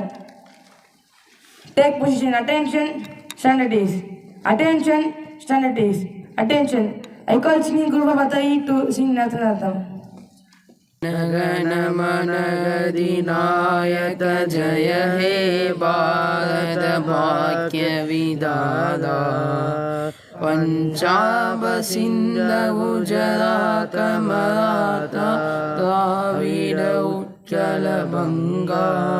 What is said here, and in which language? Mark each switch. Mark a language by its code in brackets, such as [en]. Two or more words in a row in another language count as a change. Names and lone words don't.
[en] Take position. Attention, standard is. Attention, standard is. Attention. I call singing group of Atai to sing National Anthem. [bn] গণমনগদিনায়ক জয় হে ভারত ভাগ্য বিধাতা পঞ্জাব সিন্ধ গুজরাত মরাঠা দ্রাবিড় উৎকল বঙ্গা